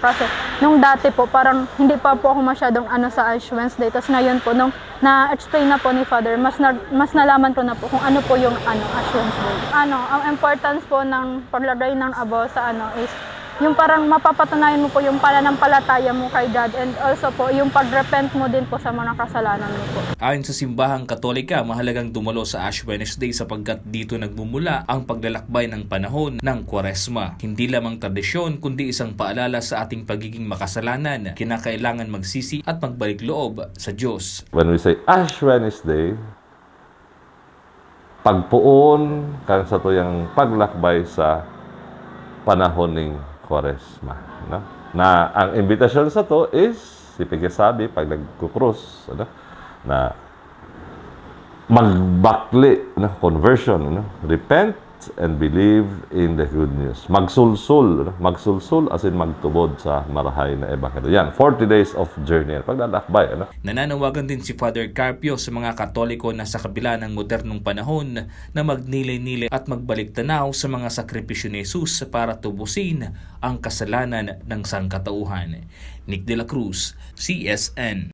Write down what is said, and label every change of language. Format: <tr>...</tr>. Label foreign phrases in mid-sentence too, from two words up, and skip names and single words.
<tl>Kasi nung dati po, parang hindi pa po ako masyadong sa Ash Wednesday. Tapos ngayon po, nung na-explain na po ni Father, mas nalaman ko na po kung ano po yung Ash Wednesday. Ang importance po ng paglagay ng abo sa is yung parang mapapatunayan mo po yung pananampalataya mo kay God,</tl> <en>and also</en> <tl>po yung pag-repent mo din po sa mga kasalanan mo po. Ayon sa simbahang Katolika, mahalagang dumalo sa Ash Wednesday sapagkat dito nagmumula ang paglalakbay ng panahon ng Kwaresma. Hindi lamang tradisyon kundi isang paalala sa ating pagiging makasalanan. Kinakailangan magsisi at magbalik loob sa Diyos.</tl> <en>When we say Ash Wednesday,</en> <bik>pagpuon kan sa tuyang paglakbay sa panahon ng Kwaresma, no? Na ang invitasyon sa to is sabi pag nagkukrus, na magbakli,</bik> <en>conversion, repent and believe in the good news.</en> <bik>Magsulsul</bik> <en>as in</en> <bik>magtubod sa marahay na ebanghelyo.</bik> <en>Yan, 40 days of journey.</en> <tl>Paglalakbay, Nananawagan din si Father Carpio sa mga Katoliko na sa kabila ng modernong panahon na magnilay-nilay at magbalik tanaw sa mga sakripisyo ni Jesus para tubusin ang kasalanan ng sangkatauhan. Nick De La Cruz, CSN.</tl>